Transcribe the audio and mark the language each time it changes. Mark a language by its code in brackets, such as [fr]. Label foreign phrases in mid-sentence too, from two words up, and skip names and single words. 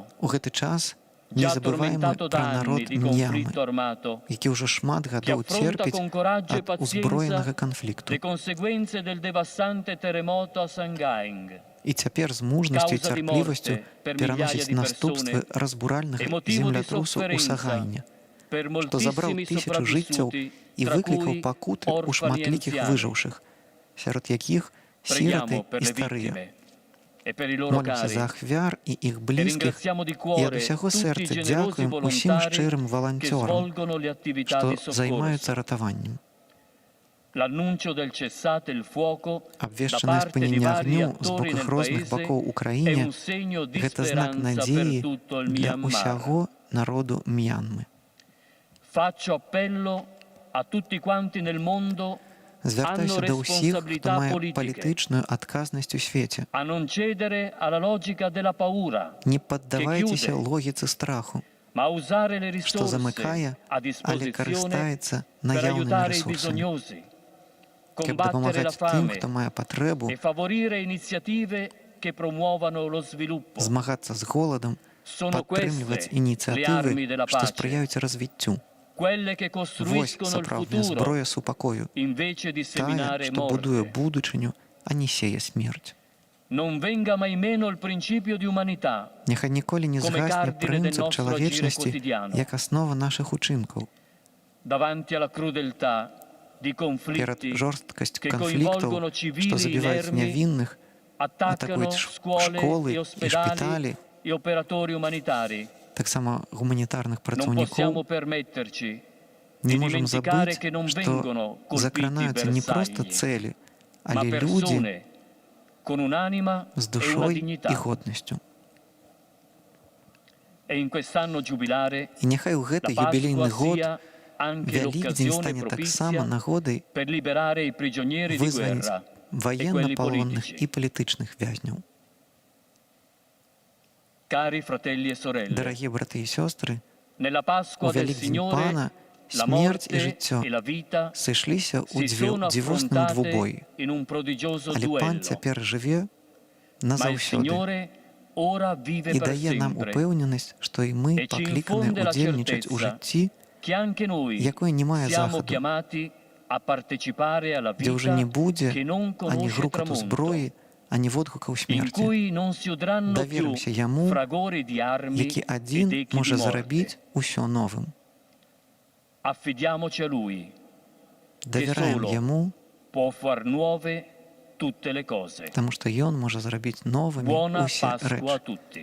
[be] У гэты час не [it] già [be] забываємо [it] tormentato [be] пра [it] da anni [be] народ [it] di [be] М'янмы, [it] conflitto armato, [be] які ўжо шмат [it] che [be] гадоў [it] affronta [be] церпіць [it] con coraggio e [be] ад узброенага [it] pazienza [be] канфлікту. [it] le conseguenze del devastante terremoto a Sangaing, [be] І цяпер з мужнасцю і [it] causa di [be] цярплівасцю [it] morte per [be] пераносіць [it] migliaia di [be] наступствы [it] persone [be] разбуральнага [it] e motivo di [be] землятрусу ў [it] sofferenza [be] Сагайне, [it] per [be] што забраў [it] moltissimi [be] тысячы жыццяў [it] sopravvissuti, [be] і [it] tra [be] выклікаў [it] cui [be] пакуты ў [it] orfani e [be] шматлікіх [it] anziani. [be] выжыўшых, сярод якіх сіраты [it] Preghiamo per [be] і [it] le [be] старыя. [it] vittime e per i loro [be] Молімся за [it] cari [be] ахвяр і іх [it] e [be] блізкіх, [it] ringraziamo di [be] і ад [it] cuore [be] усяго [it] tutti i [be] сэрца [it] generosi [be] дзякуем усім [it] volontari [be] шчырым [it] che [be] валанцёрам, [it] svolgono le attività [be] што [it] di soccorso. [be] займаюцца ратаваннем. [it] L'annuncio del cessate il fuoco da [be] Абвешчанае [it] parte di [be] спыненне [it] vari [be] агню з [it] attori [be] боку [it] nel [be] розных [it] paese [be] бакоў у [it] è [be] краіне [it] un segno di [be] гэта знак [it] speranza [be] надзеі [it] per tutto il [be] для [it] Myanmar. [be] ўсяго народу М'янмы. [it] Faccio appello a tutti quanti nel mondo [be] Звяртаюся [it] hanno [be] да ўсіх, хто [it] responsabilità [be] мае [it] politiche [be] палітычную адказнасць у свеце. [it] a non cedere alla logica della paura, [be] Не паддавайцеся [it] chiude, [be] логіцы страху, [it] ma a usare le [be] што [it] risorse [be] замыкае, [it] a [be] але [it] disposizione [be] карыстаецца [it] per [be] наяўнымі [it] aiutare i [be] рэсурсамі, [it] bisognosi, [be] каб [it] combattere la [be] дапамагаць тым, [it] fame [be] хто мае патрэбу, [it] e favorire iniziative che promuovano lo sviluppo. [be] змагацца з голадам, [it] Sono [be] падтрымліваць [it] queste le [be] ініцыятывы, [it] armi della [be] што [it] pace, [be] сприяюць развіццю. [it] quelle che [be] Вось [it] costruiscono il [be] сапраўдная [it] futuro [be] зброя супакою, [it] invece di [be] тая, [it] seminare [be] што будуе [it] morte. [be] будучыню, а не сее смерць. [it] Non venga mai meno il principio di umanità, [be] Няхай ніколі не [it] Come [be] згасне [it] cardine del [be] прынцып [it] nostro [be] чалавечнасці [it] agire quotidiano. [be] як аснова нашых учынкаў. [it] davanti alla crudeltà di [be] Перад [it] conflitti [be] жорсткасць [it] che [be] канфліктаў, [it] coinvolgono [be] што [it] civili [be] забіваюць [it] inermi, [be] нявінных, [it] attaccano [be] атакуюць [it] scuole [be] школы [it] e [be] і [it] ospedali [be] шпіталі, [it] e operatori umanitari. [be] таксама гуманітарных [it] Non [be] працаўнікоў. [it] possiamo permetterci [be] Не [it] di [be] можам [it] dimenticare [be] забыць, [it] che non [be] што [it] vengono colpiti [be] закранаюцца не проста [it] bersagli, [be] цэлі, [it] ma [be] але людзі [it] persone con un'anima [be] з [it] e una [be] душой і [it] dignità. [be] годнасцю. [it] E in quest'anno giubilare [be] І няхай у гэты [it] la [be] юбілейны [it] Pasqua [be] год [it] sia anche [be] Вялікдзень [it] l'occasione [be] стане таксама [it] propizia [be] нагодай [it] per liberare i prigionieri di [be] вызваніць [it] guerra e quelli [be] ваенна-палонных і [it] politici. [be] палітычных вязняў. [it] Cari fratelli e sorelle, [be] Дарагія браты і сёстры, [it] nella [be] у [it] Pasqua del [be] Вялікдзень [it] Signore [be] Пана [it] la [be] смерць і [it] morte [be] жыццё [it] e la vita [be] сышліся ў [it] si sono [be] дзівосным двубоі. [it] affrontate in un prodigioso [be] Але Пан [it] duello, [be] цяпер жыве [it] ma il [be] назаўсёды [it] Signore ora vive [be] і [it] per [be] дае нам [it] sempre, [be] упэўненасць, што і мы [it] E ci [be] пакліканыя [it] infonde la [be] ўдзельнічаць у [it] certezza [be] жыцці, [it] che anche noi [be] якое не мае [it] siamo [be] захаду, [it] chiamati a partecipare alla [be] дзе ўжо не [it] vita [be] будзе [it] che non [be] ані [it] conosce [be] грукату [it] tramonto, [be] зброі, ані водгукаў [it] in [be] смерці, [it] cui non si udranno più [be] Доверимся Ему, [it] fragori di armi [be] які [it] e [be] адзін [it] d'echi di [be] можа [it] morte. [be] зарабіць усё новым. [it] Affidiamoci a Lui, [be] Давяраем [it] solo [be] Яму, [it] può far nuove tutte le cose. [be] таму што Ён можа зрабіць новымі [it] Buona [be] усе [it] Pasqua a [be] рэчы. [it] tutti.